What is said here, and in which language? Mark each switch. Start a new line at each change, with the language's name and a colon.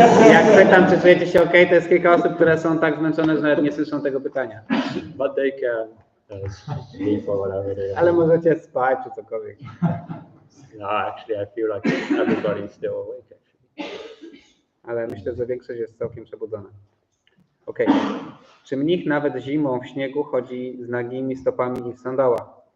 Polish: Jak pytam, czy czujecie się okej, to jest kilka osób, które są tak zmęczone, że nawet nie słyszą tego pytania.
English: But they can sleep or whatever they are.
Polish: Ale możecie spać czy cokolwiek.
English: No, actually, I feel like everybody's still awake. Actually.
Polish: Ale myślę, że większość jest całkiem przebudzona. Okej. Czy mnich nawet zimą w śniegu chodzi z nagimi stopami i w sandałach?